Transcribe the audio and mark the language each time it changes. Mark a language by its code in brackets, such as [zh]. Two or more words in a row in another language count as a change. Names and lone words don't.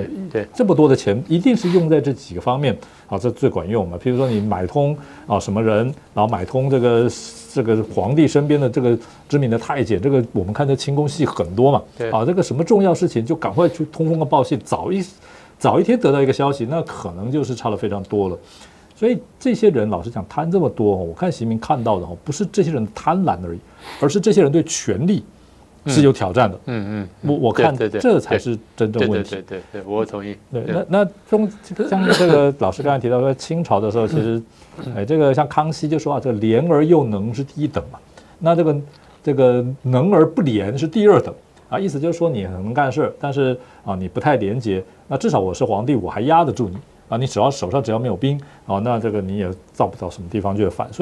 [zh] 這麼多的錢一定是用在這幾個方面。這最管用嘛？譬如說你買通什麼人，然後買通這個皇帝身邊的這個知名的太監，這個我們看這清宮戲很多嘛。這個什麼重要事情就趕快去通風報信，早一天得到一個消息，那可能就是差了非常多了。所以這些人老實講貪這麼多，我看習近平看到的不是這些人貪婪而已，而是這些人對權力是有挑戰的。我看這才是真正問題。對，我同意。对，那像這個老師剛才提到說，清朝的時候，其實，這個像康熙就說這個廉而又能是第一等嘛，那這個能而不廉是第二等啊，意思就是說你很能幹事，但是你不太廉潔，那至少我是皇帝，我還壓得住你啊，你手上只要沒有兵那這個你也造不到什麼地方去的反。